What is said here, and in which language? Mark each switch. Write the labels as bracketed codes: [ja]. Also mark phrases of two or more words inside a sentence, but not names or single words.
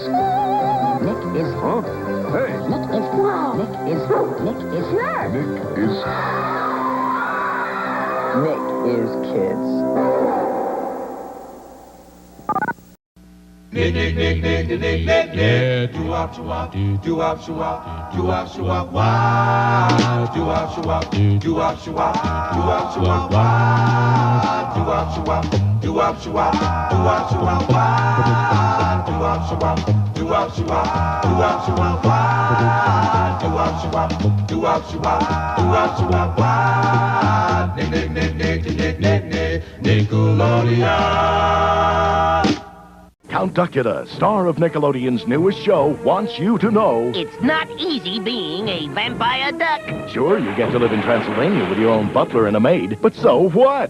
[en] Nick is... Huh? Hey. Nick is... Wow. Nick is... Nick is... Sure. Nick is... Nick is kids. Nick, yeah. Do-wop, shoo-wop, do-wop, shoo-wop, do-wop, shoo-wop, wow. Do-wop, shoo-wop, do-wop, shoo-wop, do-wop, shoo-wop, wow. Do-wop, shoo-wop, do-wop, shoo-wop, do-wop, shoo-wop, wow. Do-wop, shoo-wop, do-wop, shoo-wop, do-wop, shoo-wop, wow. Do-wop, shoo-wop, do-wop, shoo-wop, do-wop, shoo-wop, wow. Nick, Nickelodeon. Count Duckula, star of Nickelodeon's newest show, wants you to know... It's not easy being a vampire duck. Sure, you get to live in Transylvania with your own butler and a maid, but so what?